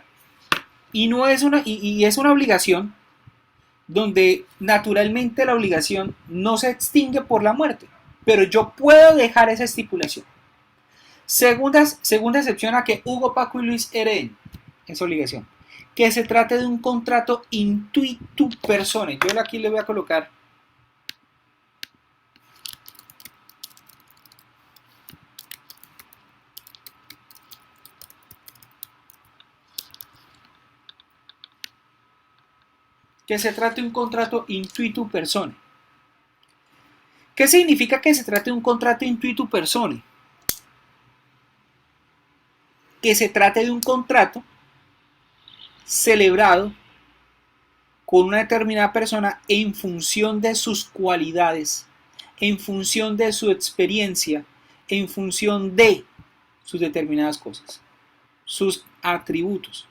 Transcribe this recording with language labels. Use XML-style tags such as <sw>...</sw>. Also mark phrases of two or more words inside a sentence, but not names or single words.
<es>Y es una obligación donde naturalmente la obligación no se extingue por la muerte. Pero yo puedo dejar esa estipulación. Segunda excepción a que Hugo, Paco y Luis hereden esa obligación. Que se trate de un contrato</es> <la>intuitu personae.</la> <es>Yo aquí le voy a colocar que se trate de un contrato</es> <la>intuitu personae.</la> <es>¿Qué significa que se trate de un contrato</es> <la>intuitu personae?</la> <es>Que se trate de un contrato celebrado con una determinada persona en función de sus cualidades, en función de su experiencia, en función de sus determinadas cosas, sus atributos.</es>